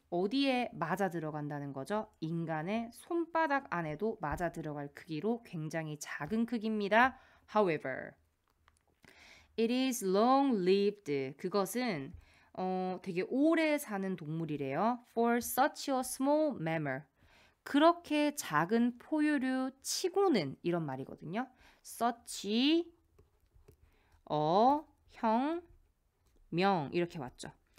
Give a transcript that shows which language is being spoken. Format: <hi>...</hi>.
<ko>어디에 맞아 들어간다는 거죠? 인간의 손바닥 안에도 맞아 들어갈 크기로 굉장히 작은 크기입니다.</ko> <en>However, it is long-lived.</en> <ko>그것은 되게 오래 사는 동물이래요.</ko> <en>For such a small mammal.</en> <ko>그렇게 작은 포유류 치고는 이런 말이거든요. such a 명 이렇게 왔죠.</ko>